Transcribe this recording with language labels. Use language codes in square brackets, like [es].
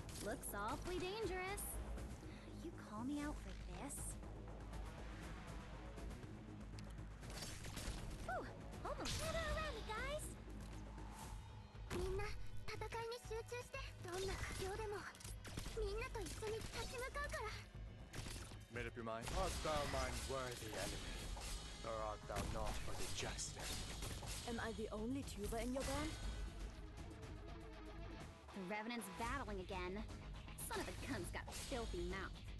[en] looks awfully dangerous. You call me out for this? Whew, almost got it around me, guys. [ja] みんな戦いに集中して、どんな苦境でもみんなと一緒に立ち向かうから。 [en] Made up your mind? Art thou mine worthy enemy, or art thou not but a jester? Am I the only tuber in your band? The Revenant's battling again. Son of a gun's got a filthy mouth.